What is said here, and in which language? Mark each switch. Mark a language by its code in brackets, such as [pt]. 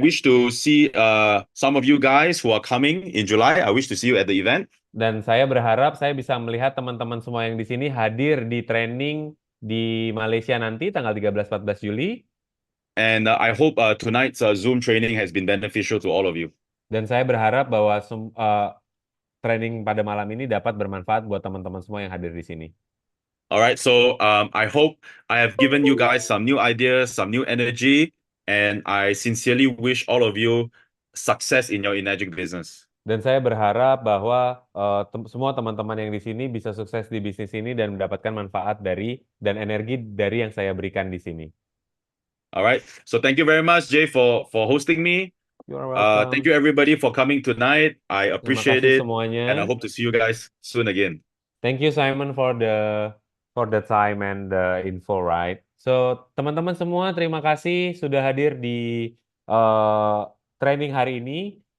[en] I wish to see some of you guys who are coming in July. I wish to see you at the event. [id] Dan saya berharap saya bisa melihat teman-teman semua yang di sini hadir di training di Malaysia nanti tanggal 13-14 Juli. [en] And I hope tonight's Zoom training has been beneficial to all of you. [id] Dan saya berharap bahwa training pada malam ini dapat bermanfaat buat teman-teman semua yang hadir di sini. [en] All right. So I hope I have given you guys some new ideas, some new energy, and I sincerely wish all of you success in your Enagic business. [id] Dan saya berharap bahwa semua teman-teman yang di sini bisa sukses di bisnis ini dan mendapatkan manfaat dan energi dari yang saya berikan di sini. [en] All right. So thank you very much, Jay, for hosting me. You are welcome. Thank you everybody for coming tonight. I appreciate it, [id] semuanya. [en] and I hope to see you guys soon again. Thank you Simon for the time and the info, right? [id] So teman-teman semua, terima kasih sudah hadir di training hari ini.